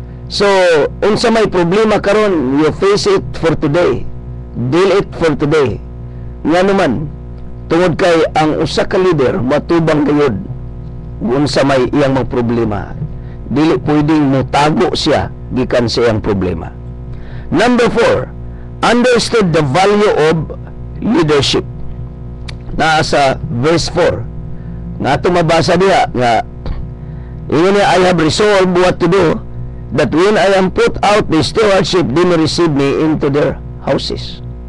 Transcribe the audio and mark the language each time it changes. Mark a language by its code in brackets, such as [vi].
[ceb] So, unsa may problema karon, [en] you face it for today. Deal it for today. [ceb] Nga naman, tungod kay ang usa ka leader matubang gayud unsa may iyang mga problema. Dili pwedeng mutago siya gikan sa iyang problema. [en] Number 4, understood the value of leadership. [ceb] Nasa verse 4 nga ito mabasa diha nga ingon niya, [en] "I have resolved what to do, that when I am put out the stewardship, they may receive me into their houses."